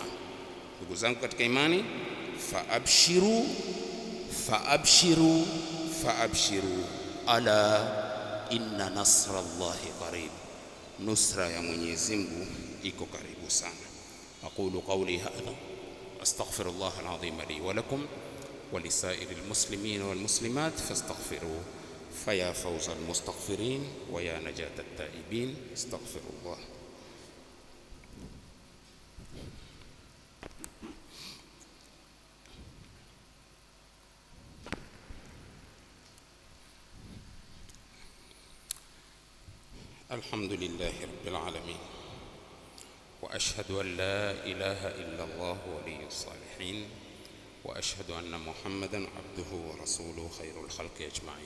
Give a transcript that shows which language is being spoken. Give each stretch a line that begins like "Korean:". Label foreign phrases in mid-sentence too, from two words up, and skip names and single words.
Swahili: Ndugu zangu katika imani,
Arabic: فأبشروا ألا إن نصر الله قريب,
Swahili: nusra ya Mwenyezi Mungu iko karibu sana.
Arabic: أقول قولي هذا أستغفر الله العظيم لي ولكم ولسائر المسلمين والمسلمات فاستغفروه فيا فوز المستغفرين ويا نجاة التائبين. astaghfirullah. الحمد لله رب العالمين وأشهد أن لا إله إلا الله ولي الصالحين وأشهد أن محمدًا عبده ورسوله خير الخلق أجمعين.